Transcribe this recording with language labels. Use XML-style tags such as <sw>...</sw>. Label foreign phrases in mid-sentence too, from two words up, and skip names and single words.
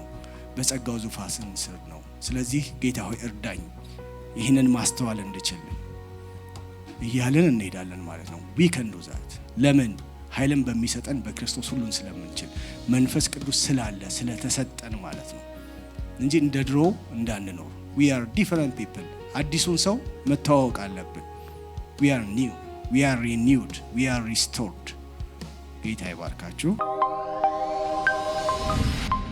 <am>በጸጋው ዙፋን ስር ነው። ስለዚህ ጌታ ሆይ እርዳኝ ይህንን ማስተዋል እንድችል እያልን እንሄዳለን ማለት ነው።</am> <en>we can do that</en> <am>ለምን ኃይልን በሚሰጠን በክርስቶስ ሁሉን ስለምንችል መንፈስ ቅዱስ ስላለ ስለተሰጠን ማለት ነው እንጂ እንደ ድሮ እንዳንኖር።</am> <en>we are different people።</en> <am>አዲሱን ሰው መተዋወቅ አለብን።</am> <en>we are new፣ we are renewed፣ we are restored።</en> <am>ጌታ ይባርካችሁ።</am>